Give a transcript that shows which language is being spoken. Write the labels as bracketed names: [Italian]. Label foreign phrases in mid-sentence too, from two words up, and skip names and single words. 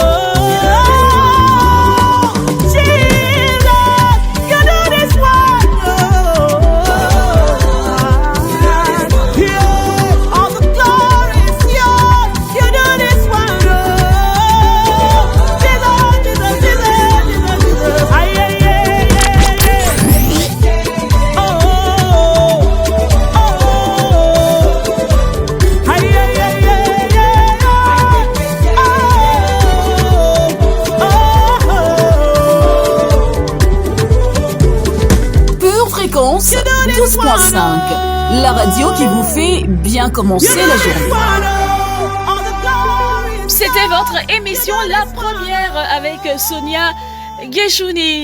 [English] Jesus, you do this one, oh. Yeah, all the glory is yours. You do this one, oh. Jesus, Jesus, Jesus, Jesus. Ay, ay, ay, ay, ay. Oh, oh, oh. Ay, ay, ay, ay, ay, [French] Pure Fréquence 12.5, la radio qui vous fait bien commencer la journée. C'était votre émission La Première avec Sonia Guéchouni.